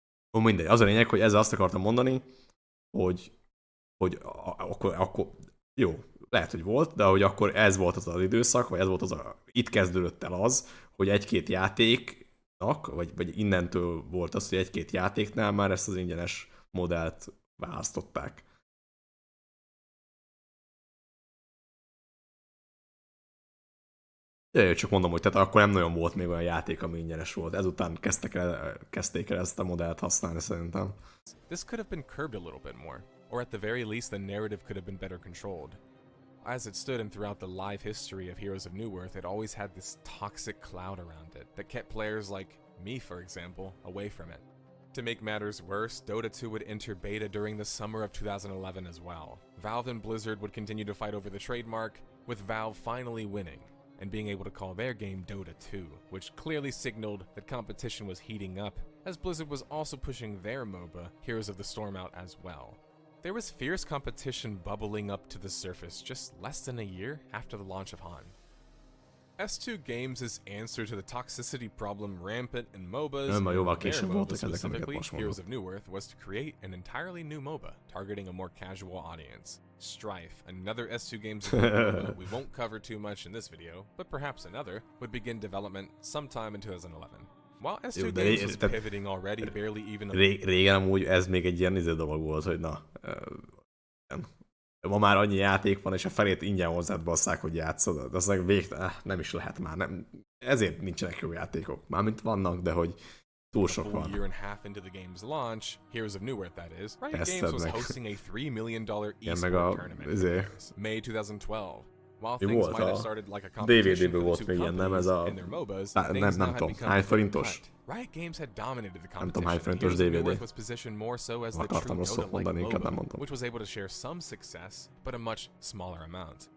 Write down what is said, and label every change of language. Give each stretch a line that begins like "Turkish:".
Hungarian: Mindegy, az a lényeg, hogy ezzel azt akartam mondani, hogy akkor jó, lehet, hogy volt, de hogy akkor ez volt az időszak, vagy ez volt itt kezdődött el az, hogy egy-két játéknak, vagy innentől volt az, hogy egy-két játéknál már ezt az ingyenes modellt választották. Csak mondom, hogy tehát akkor nem nagyon volt még olyan játék, ami ingyenes volt. Ezután kezdték el ezt a modellt használni szerintem.
English: This could have been curbed a little bit more, or at the very least the narrative could have been better controlled. as it stood and throughout the live history of Heroes of Newerth, it always had this toxic cloud around it that kept players like me, for example, away from it. To make matters worse, Dota 2 would enter beta during the summer of 2011 as well. Valve and Blizzard would continue to fight over the trademark, with Valve finally winning and being able to call their game Dota 2, which clearly signaled that competition was heating up, as Blizzard was also pushing their MOBA, Heroes of the Storm, out as well. There was fierce competition bubbling up to the surface just less than a year after the launch of Han. S2 Games' answer to the toxicity problem rampant in MOBAs, and their MOBA specifically, Heroes of Newerth, was to create an entirely new MOBA, targeting a more casual audience. Strife, another S2 Games MOBA we won't cover too much in this video, but perhaps another, would begin development sometime in 2011. While S2 Games was pivoting already, barely even...
Hungarian: Régen amúgy ez még egy ilyen dolog volt, hogy na... Ma már annyi játék van, és a felét ingyen hozzád basszák, hogy játszod. De az nem is lehet már. Nem. Ezért nincsenek jó játékok. Mármint vannak, de hogy túl sok van.
English: Year and a half into the game's launch, Heroes of Newerth that is, Riot Games was hosting a $3 million eSport tournament May 2012. While things might have started like a competition for the two companies and their MOBAs, things now had become forintos. Riot Games had dominated the competition, and Heroes of Newerth was positioned more so as the true Dota-like MOBA, which was able to share some success, but a much smaller amount.